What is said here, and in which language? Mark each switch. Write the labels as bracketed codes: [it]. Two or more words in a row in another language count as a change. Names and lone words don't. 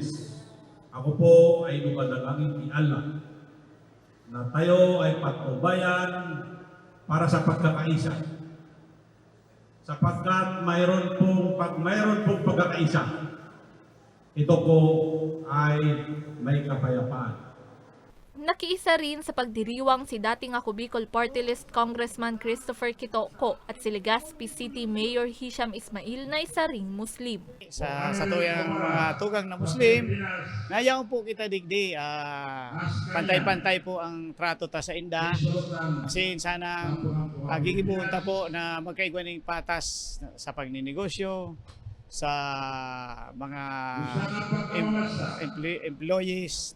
[tl] Ako po ay dumadalangin ni Allah na tayo ay patnubayan para sa pagkakaisa. Sapagkat mayroon pong pagkakaisa, ito po ay may kapayapaan. Nakiisa rin sa pagdiriwang si dating Ako Bicol Party List Congressman Christopher Quitoco at si Legazpi City Mayor Hisham Ismail na isa ring Muslim. [bik] Sa tuyang mga tugang na Muslim, nayaw po kita digdi, pantay-pantay po ang trato ta sa inda. Kasi sana gigibuhon ta po na magkaigwaning patas sa pagninegosyo, sa mga employees